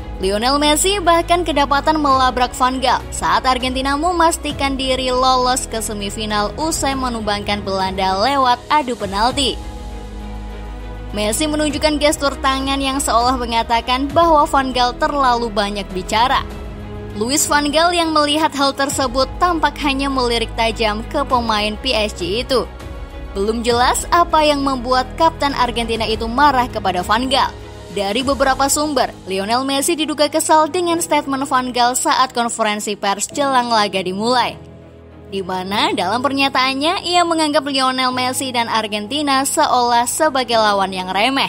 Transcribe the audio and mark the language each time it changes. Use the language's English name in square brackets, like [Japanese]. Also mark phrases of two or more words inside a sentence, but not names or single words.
[Indonesian] Lionel Messi bahkan kedapatan melabrak Van Gaal saat Argentina memastikan diri lolos ke semifinal usai menumbangkan Belanda lewat adu penalti. Messi menunjukkan gestur tangan yang seolah mengatakan bahwa Van Gaal terlalu banyak bicara. Louis van Gaal yang melihat hal tersebut tampak hanya melirik tajam ke pemain PSG itu. Belum jelas apa yang membuat kapten Argentina itu marah kepada Van Gaal. Dari beberapa sumber, Lionel Messi diduga kesal dengan statement Van Gaal saat konferensi pers jelang laga dimulai, di mana dalam pernyataannya ia menganggap Lionel Messi dan Argentina seolah sebagai lawan yang remeh.